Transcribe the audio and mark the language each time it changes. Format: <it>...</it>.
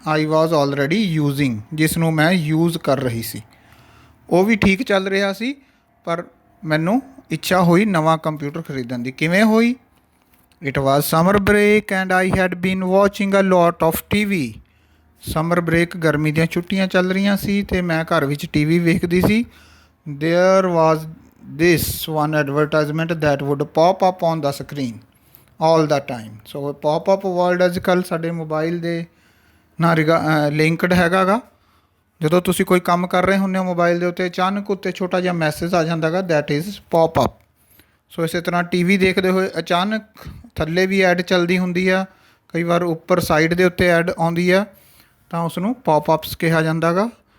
<en>I was already using,</en> <pa>ਜਿਸ ਨੂੰ ਮੈਂ ਯੂਜ਼ ਕਰ ਰਹੀ ਸੀ, ਉਹ ਵੀ ਠੀਕ ਚੱਲ ਰਿਹਾ ਸੀ, ਪਰ ਮੈਨੂੰ ਇੱਛਾ ਹੋਈ ਨਵਾਂ ਕੰਪਿਊਟਰ ਖਰੀਦਣ ਦੀ। ਕਿਵੇਂ ਹੋਈ?</pa> <en>It was summer break and I had been watching a lot of TV।</en> <pa>Summer break, ਗਰਮੀ ਦੀਆਂ ਛੁੱਟੀਆਂ ਚੱਲ ਰਹੀਆਂ ਸੀ ਅਤੇ ਮੈਂ ਘਰ ਵਿੱਚ TV ਵੇਖਦੀ ਸੀ।</pa> <en>There was this one advertisement that would pop up on the screen all the time।</en> <pa>So pop up word ਅੱਜ ਕੱਲ੍ਹ ਸਾਡੇ ਮੋਬਾਈਲ ਦੇ ਨਾਲ ਲਿੰਕਡ ਹੈਗਾ ਗਾ। ਜਦੋਂ ਤੁਸੀਂ ਕੋਈ ਕੰਮ ਕਰ ਰਹੇ ਹੁੰਦੇ ਹੋ ਮੋਬਾਈਲ ਦੇ ਉੱਤੇ, ਅਚਾਨਕ ਉੱਤੇ ਛੋਟਾ ਜਿਹਾ ਮੈਸੇਜ ਆ ਜਾਂਦਾ ਗਾ,</pa> <en>That is pop up.</en> <pa>ਸੋ ਇਸੇ ਤਰ੍ਹਾਂ TV ਦੇਖਦੇ ਹੋਏ ਅਚਾਨਕ ਥੱਲੇ ਵੀ ਐਡ ਚੱਲਦੀ ਹੁੰਦੀ ਆ, ਕਈ ਵਾਰ ਉੱਪਰ ਸਾਈਡ ਦੇ ਉੱਤੇ ਐਡ ਆਉਂਦੀ ਆ, ਤਾਂ ਉਸ ਨੂੰ ਪੋਪ ਅਪਸ ਕਿਹਾ ਜਾਂਦਾ ਗਾ।</pa>